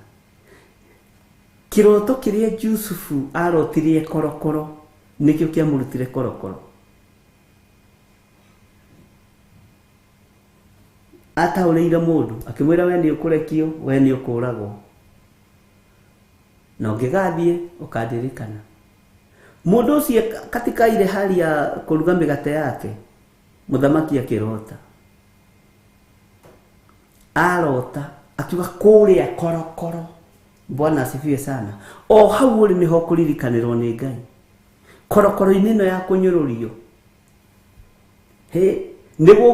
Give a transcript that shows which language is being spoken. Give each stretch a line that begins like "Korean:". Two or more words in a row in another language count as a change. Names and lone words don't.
Kikuyu: Kiroto kĩrĩa Jusufu arotirie korokoro nĩkĩo kĩamũrutire korokoro. Ataũrĩire mũndũ akĩmwĩra we nĩ ũkũrekio we nĩ ũkũragwo na ũngĩgathiĩ ũkandirikana. Mũndũ ũcio
Swahili: katika ile hali ya
Kikuyu: kũruga mĩgate yake mũthamaki akĩrota arota akiuga kũrĩa korokoro.
Swahili: Bwana asifiwe sana.
Kikuyu: O hau ũrĩ nĩho kũririkanĩrwo nĩ Ngai korokoro-inĩ ĩno ya kũnyũrũrio nĩguo